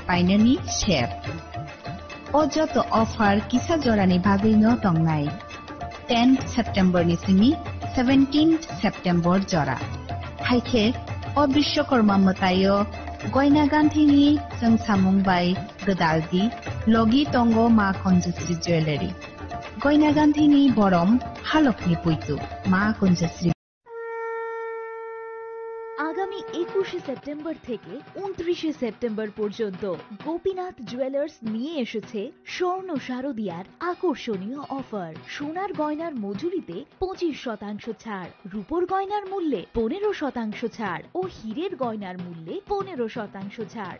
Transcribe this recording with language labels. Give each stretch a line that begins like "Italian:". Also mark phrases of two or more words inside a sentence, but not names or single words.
Kok Borok: painani share o joto offer kisa jorani bagui no tongnai 10th September ni simi 17th September jora haike o bishwakorma matayo goina ganthini jongsamung bai gedaldi logi tongo ma konjasri jewelry goina ganthini borom halokni puitu ma konjasri
Bangla: আগামী 21 সেপ্টেম্বর থেকে 29 সেপ্টেম্বর পর্যন্ত গোপীনাথ জুয়েলার্স নিয়ে এসেছে স্বর্ণ শারদিয়ার আকর্ষণীয় অফার। সোনার গয়নার মজুরিতে 25% ছাড়, রূপোর গয়নার মূল্যে 15% ছাড় ও হীরের গয়নার মূল্যে 15% ছাড়।